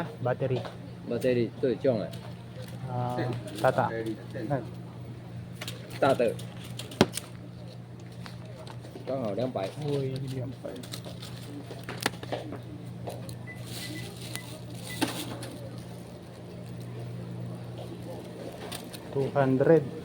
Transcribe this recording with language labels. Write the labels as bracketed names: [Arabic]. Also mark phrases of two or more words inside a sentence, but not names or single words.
[Chinese] Battery. battery 都有用哎， [Filipino] Tata. [Chinese] 大的，刚好200。 [Filipino] Uy, yan pa. 200.